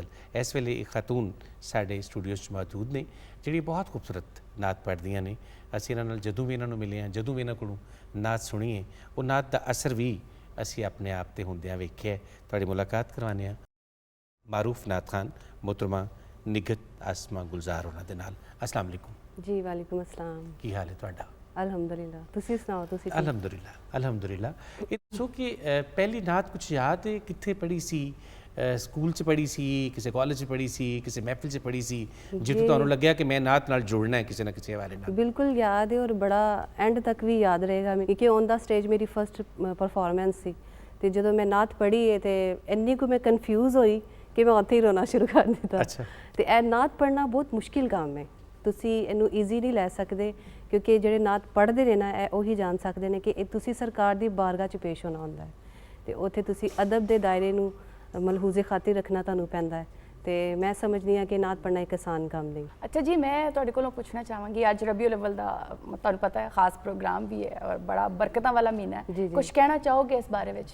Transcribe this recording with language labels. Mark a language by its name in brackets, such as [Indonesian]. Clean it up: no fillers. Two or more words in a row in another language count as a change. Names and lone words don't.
[Punjabi] ਇਸ ਵੇਲੇ ਇੱਕ ਖਾਤੂਨ ਸਾਡੇ ਸਟੂਡੀਓ 'ਚ ਮੌਜੂਦ ਨੇ ਜਿਹੜੀ ਬਹੁਤ ਖੂਬਸੂਰਤ ਨਾਤ ਪੜ੍ਹਦੀਆਂ ਨੇ। ਅਸੀਂ ਇਹਨਾਂ ਨਾਲ ਜਦੋਂ ਵੀ ਇਹਨਾਂ ਨੂੰ ਮਿਲੇ ਹਾਂ, ਜਦੋਂ ਵੀ ਇਹਨਾਂ ਕੋਲੋਂ ਨਾਤ ਸੁਣੀਏ, ਉਹ ਨਾਤ ਦਾ ਅਸਰ ਵੀ ਅਸੀਂ ਆਪਣੇ ਆਪ 'ਤੇ ਹੁੰਦਿਆਂ ਵੇਖਿਆ। ਤੁਹਾਡੀ ਮੁਲਾਕਾਤ ਕਰਵਾਉਂਦੇ ਹਾਂ ਮਾਰੂਫ ਨਾਤ ਖਾਨ ਮੋਹਤਰਮਾ ਨਿਗਤ ਆਸਮਾ ਗੁਲਜ਼ਾਰ ਹੋਣਾ ਦੇ ਨਾਲ। [Arabic] السلام عليكم जी। وعليكم السلام. [Punjabi] ਕੀ ਹਾਲ ਹੈ ਤੁਹਾਡਾ? ਅਲਹਮਦੁਲਿੱਲਾਹ। ਤੁਸੀ ਸੁਣਾਓ? ਤੁਸੀ? [Arabic] الحمد لله الحمد لله. [Punjabi] ਯੇ ਦੱਸੋ ਕਿ ਪਹਿਲੀ ਨਾਤ ਕੁਝ ਯਾਦ ਹੈ ਕਿੱਥੇ ਪੜ੍ਹੀ ਸੀ? ਸਕੂਲ 'ਚ ਪੜ੍ਹੀ ਸੀ, ਕਿਸੀ ਕਾਲਜ 'ਚ ਪੜ੍ਹੀ ਸੀ, ਕਿਸੀ ਮਹਿਫ਼ਲ 'ਚ ਪੜ੍ਹੀ ਸੀ ਜਿੱਥੋਂ ਤੁਹਾਨੂੰ ਲੱਗਿਆ ਕਿ ਮੈਂ ਨਾਤ ਨਾਲ ਜੁੜਨਾ ਹੈ ਕਿਸੀ ਨਾ ਕਿਸੀ ਹਵਾਲੇ ਨਾਲ? ਬਿਲਕੁਲ ਯਾਦ ਹੈ ਔਰ ਬੜਾ ਐਂਡ ਤੱਕ ਭੀ ਯਾਦ ਰਹੇਗਾ ਕਿਉਂਕਿ [English] on the stage [Punjabi] ਮੇਰੀ [English] first performance [Punjabi] ਸੀ ਤੇ ਜਦੋਂ ਮੈਂ ਨਾਤ ਪੜ੍ਹੀ ਹੈ ਤੇ ਇੰਨੀ ਕੋ ਮੈਂ ਕਨਫ਼ਿਊਜ਼ ਹੋਈ ਕਿ ਮੈਂ ਉੱਥੇ ਹੀ ਰੋਣਾ ਸ਼ੁਰੂ ਕਰ ਦਿੱਤਾ। ਅੱਛਾ। ਤੇ ਏ ਨਾਤ ਪੜ੍ਹਨਾ ਬਹੁਤ ਮੁਸ਼ਕਿਲ ਕੰਮ ਹੈ, ਤੁਸੀ ਇਨੂੰ ਈਜ਼ੀ ਨਹੀਂ ਲੈ ਸਕਦੇ ਕਿਉਂਕਿ ਜਿਹੜੇ ਨਾਤ ਪੜ੍ਹਦੇ ਨੇ ਨਾ ਇਹ ਉਹੀ ਜਾਣ ਸਕਦੇ ਨੇ ਕਿ ਇਹ ਤੁਸੀਂ ਸਰਕਾਰ ਦੀ ਬਾਰਗਾਹ 'ਚ ਪੇਸ਼ ਹੋਣਾ ਹੁੰਦਾ ਹੈ ਤੇ ਉੱਥੇ ਤੁਸੀਂ ਅਦਬ ਦੇ ਦਾਇਰੇ ਨੂੰ ਮਲਹੂਜ਼ੇ ਖਾਤਰ ਰੱਖਣਾ ਤੁਹਾਨੂੰ ਪੈਂਦਾ ਹੈ ਤੇ ਮੈਂ ਸਮਝਦੀ ਹਾਂ ਕਿ ਨਾਤ ਪੜ੍ਹਨਾ ਇੱਕ ਆਸਾਨ ਕੰਮ ਨਹੀਂ। ਅੱਛਾ ਜੀ, ਮੈਂ ਤੁਹਾਡੇ ਕੋਲੋਂ ਪੁੱਛਣਾ ਚਾਹਾਂਗੀ ਅੱਜ ਰਬੀਉਲ ਅਵਲ ਦਾ ਤੁਹਾਨੂੰ ਪਤਾ ਹੈ ਖਾਸ ਪ੍ਰੋਗਰਾਮ ਵੀ ਹੈ ਔਰ ਬੜਾ ਬਰਕਤਾਂ ਵਾਲਾ ਮਹੀਨਾ ਹੈ, ਕੁਝ ਕਹਿਣਾ ਚਾਹੋਗੇ ਇਸ ਬਾਰੇ ਵਿੱਚ?